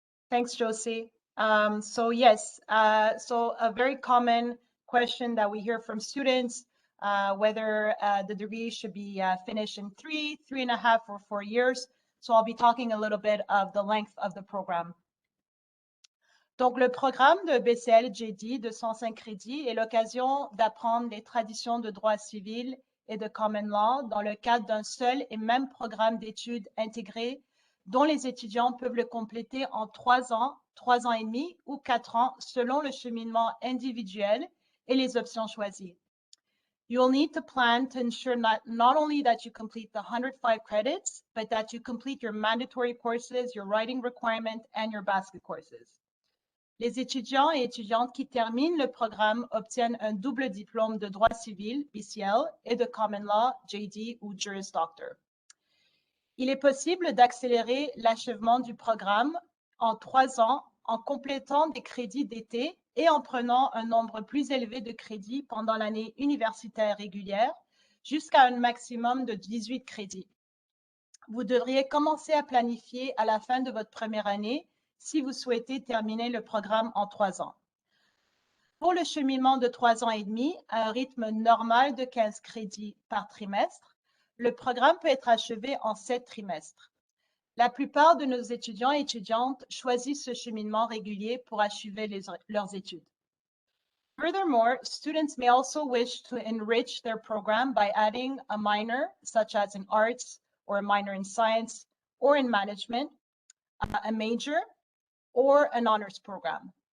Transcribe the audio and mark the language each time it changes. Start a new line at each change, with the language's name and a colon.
English: Thanks, Josie. So yes, so a very common question that we hear from students, whether the degree should be finished in 3.5, or 4 years. So I'll be talking a little bit of the length of the program.
French: Donc, le programme de BCL JD de 105 crédits est l'occasion d'apprendre les traditions de droit civil et de common law dans le cadre d'un seul et même programme d'études intégré dont les étudiants peuvent le compléter en 3 ans, 3 ans et demi ou 4 ans selon le cheminement individuel et les options choisies.
English: You'll need to plan to ensure not only that you complete the 105 credits, but that you complete your mandatory courses, your writing requirement, and your basket courses.
French: Les étudiants et étudiantes qui terminent le programme obtiennent un double diplôme de droit civil, BCL, et de common law, JD ou Juris Doctor. Il est possible d'accélérer l'achèvement du programme en 3 ans en complétant des crédits d'été et en prenant un nombre plus élevé de crédits pendant l'année universitaire régulière jusqu'à un maximum de 18 crédits. vous devriez commencer à planifier à la fin de votre première année si vous souhaitez terminer le programme en 3 ans. Pour le cheminement de 3 ans et demi, à un rythme normal de 15 crédits par trimestre, le programme peut être achevé en 7 trimestres. La plupart de nos étudiants et étudiantes choisissent ce cheminement régulier pour achever leurs études.
English: Furthermore, students may also wish to enrich their program by adding a minor, such as in arts or a minor in science or in management, a major, or an honors program.